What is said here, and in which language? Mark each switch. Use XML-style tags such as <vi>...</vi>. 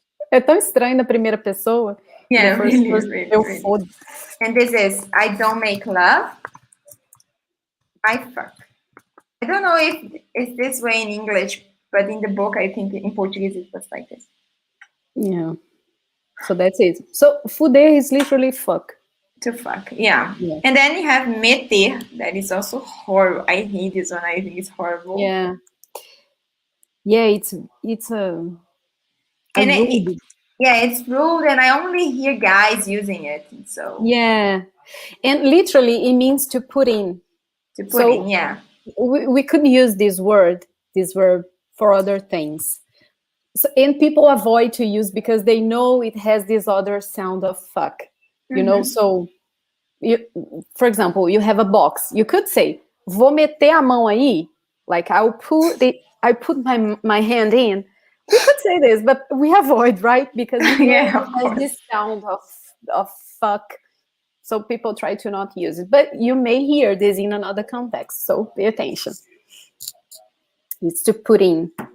<pt>É tão estranho na primeira pessoa.</pt> <en>Yeah, really.</en> <pt>Eu fodo.</pt> <en>And this is, I don't make love. I fuck. I don't know if it's this way in English, but in the book, I think in Portuguese it was like this. Yeah. So that's it. So fuder is literally fuck. To fuck, yeah. And then you have meter, that is also horrible. I hate this one. I think it's horrible. Yeah. Yeah, it's rude. It's rude, and I only hear guys using it. So yeah, and literally it means to put in. To put in, yeah. We could use this verb for other things. So, and people avoid to use because they know it has this other sound of fuck. You know, so for example, you have a box. You could say,</en> <pt>vou meter a mão aí.</pt> <en>Like I put my hand in. We could say this, but we avoid, right? Because it has this sound of fuck. So people try to not use it. But you may hear this in another context. So pay attention. It's to put in.</en>